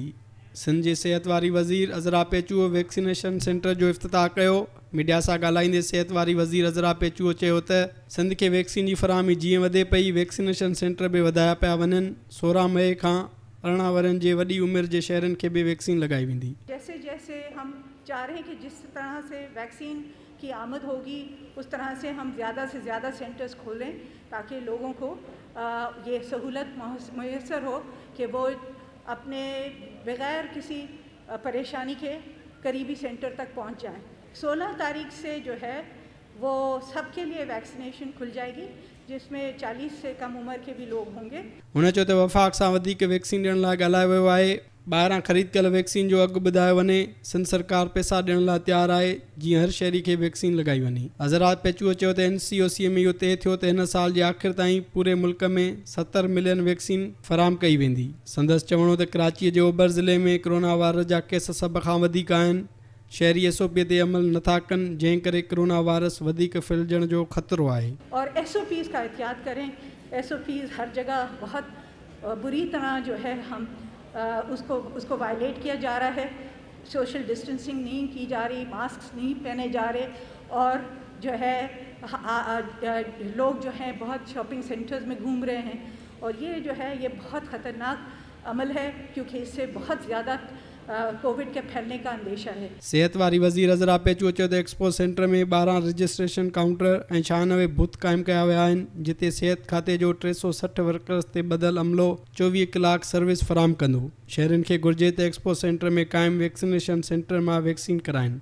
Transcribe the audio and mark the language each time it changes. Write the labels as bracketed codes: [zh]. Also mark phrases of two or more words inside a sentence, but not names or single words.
[sd] सिंध जे सिहत वारी वज़ीर अज़रा पेचूअ [en] vaccination center [sd] जो इफ़्तिताह कयो। मीडिया सां ॻाल्हाईंदे सिहत वारी वज़ीर अज़रा पेचूअ चयो त सिंध खे वैक्सीन जी फ़राहमी जीअं वधे पई, [en] vaccination center [sd] बि वधाया पिया वञनि। 16 मई खां 18 वरनि जे वॾी उमिरि जे शहरनि खे बि वैक्सीन लॻाई वेंदी। [ur] جیسے جیسے ہم چاہ رہے ہیں کہ جس طرح سے ویکسین کی آمد ہوگی اس طرح سے ہم زیادہ سے زیادہ سینٹرز کھولیں تاکہ لوگوں کو یہ سہولت میسر ہو کہ وہ اپنے بغیر کسی پریشانی کے قریبی سینٹر تک پہنچ جائیں. 16 تاریخ سے جو ہے وہ سب کے لیے ویکسینیشن کھل جائے گی، جس میں 40 سے کم عمر کے بھی لوگ ہوں گے. [sd] हुन चयो त वफ़ाक़ सां वधीक वैक्सीन ॾियण लाइ ॻाल्हायो वियो आहे। ॿाहिरां ख़रीद कयल वैक्सीन जो अघु ॿुधायो वञे। सिंध सरकार पैसा ॾियण लाइ तयारु आहे जीअं हर शहरी खे वैक्सीन लॻाई वञे। अज़रा पेचूअ चयो त NCOC में इहो तइ थियो त हिन साल जे आख़िर ताईं पूरे मुल्क में 70 [en] million vaccine [sd] फ़राहम कई वेंदी। संदसि चवणो त कराचीअ जे ओभर ज़िले में कोरोना वायरस जा केस सभ खां वधीक आहिनि। शहरी SOP ते अमल नथा कनि, जंहिं करे कोरोना वायरस वधीक फैलिजण जो ख़तरो आहे। [ur] اور SOPs کا احتیاط کریں. SOPs ہر جگہ بہت بری طرح جو ہے ہم اس کو وائلیٹ کیا جا رہا ہے. [en] social distancing [ur] نہیں کی جا رہی، ماسک نہیں پہنے جا رہے، اور جو ہے لوگ جو ہیں بہت [en] shopping centers [ur] میں گھوم رہے ہیں، اور یہ جو ہے یہ بہت خطرناک عمل ہے کیونکہ اس سے بہت زیادہ کووڈ کے پھیلنے کا اندیشہ ہے. [sd] सेहत वारी वज़ीर अज़रा पेचूअ चयो त एक्सपो सेंटर में 12 [en] registration counter [sd] ऐं 96 बूथ क़ाइमु कया विया आहिनि, जिते सिहत खाते जो 360 वर्कर्स ते ॿधल अमलो 24 कलाक सर्विस फ़राहम कंदो। शहरनि खे घुर्जे त एक्सपो सेंटर में क़ाइमु [en] vaccination center [sd] मां वैक्सीन कराइनि।